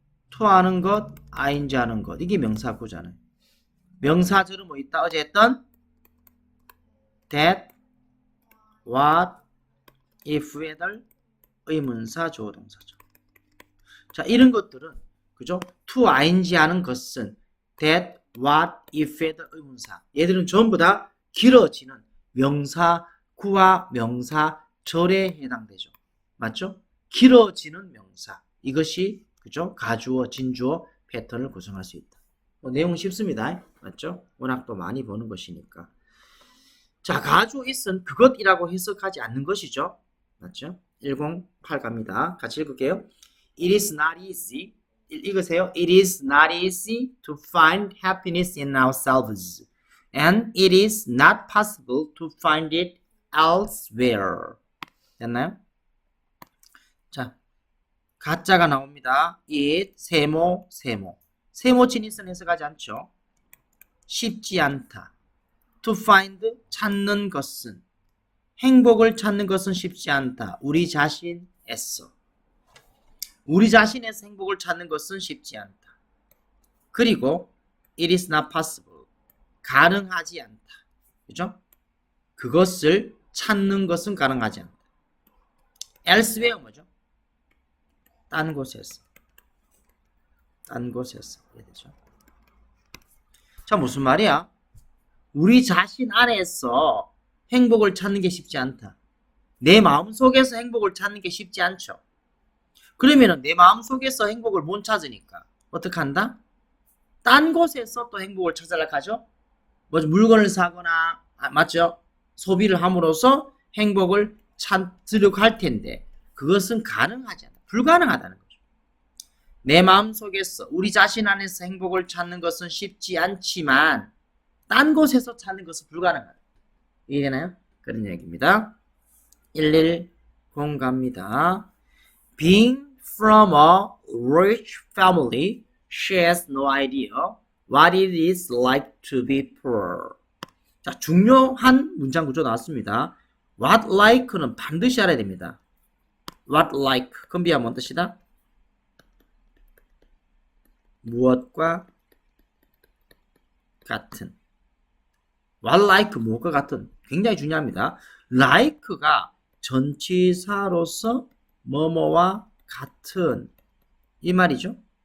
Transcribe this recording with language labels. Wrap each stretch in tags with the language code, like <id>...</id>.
<ko>투하는 것, ing 하는 것. 이게 명사구잖아요. 명사절은 뭐 있다? 어제 했던 that, what, if, whether 의문사, 주어동사죠. 자, 이런 것들은 그죠? to ing 하는 것은 that, what, if, whether 의문사. 얘들은 전부 다 길어지는 명사구와 명사절에 해당되죠. 맞죠? 길어지는 명사. 이것이 그죠? 가주어, 진주어 패턴을 구성할 수 있다. 내용은 쉽습니다. 맞죠? 워낙 또 많이 보는 것이니까. 자, 가주어 is은 그것이라고 해석하지 않는 것이죠. 맞죠? 108 갑니다. 같이 읽을게요.</ko> <en>It is not easy.</en> <ko>읽으세요.</ko> <en>It is not easy to find happiness in ourselves. And it is not possible to find it elsewhere.</en> <ko>됐나요? 자, 가짜가 나옵니다. it, 세모, 세모. 세모 진있은 해석하지 않죠. 쉽지 않다. to find, 찾는 것은. 행복을 찾는 것은 쉽지 않다. 우리 자신에서. 우리 자신에서 행복을 찾는 것은 쉽지 않다. 그리고</ko> <en>it is not possible.</en> <ko>가능하지 않다. 그죠? 그것을 찾는 것은 가능하지 않다. elsewhere 뭐죠? 딴 곳에서. 딴 곳에서. 이해되죠? 자, 무슨 말이야? 우리 자신 안에서 행복을 찾는 게 쉽지 않다. 내 마음속에서 행복을 찾는 게 쉽지 않죠. 그러면은 내 마음속에서 행복을 못 찾으니까 어떻게 한다? 딴 곳에서 또 행복을 찾으려고 하죠. 뭐 물건을 사거나 맞죠? 소비를 함으로써 행복을 찾으려고 할 텐데 그것은 가능하지 않다. 불가능하다는 거죠. 내 마음속에서 우리 자신 안에서 행복을 찾는 것은 쉽지 않지만 딴 곳에서 찾는 것은 불가능하다. 이해되나요? 그런 얘기입니다. 110 갑니다.</ko> <en>Being from a rich family, she has no idea what it is like to be poor.</en> <ko>자, 중요한 문장 구조 나왔습니다. What like는 반드시 알아야 됩니다. What like, 컨비야 뭔 뜻이다? 무엇과 같은. What like, 무엇과 같은. 굉장히 중요합니다. like가 전치사로서 뭐뭐와 같은 이 말이죠.</ko>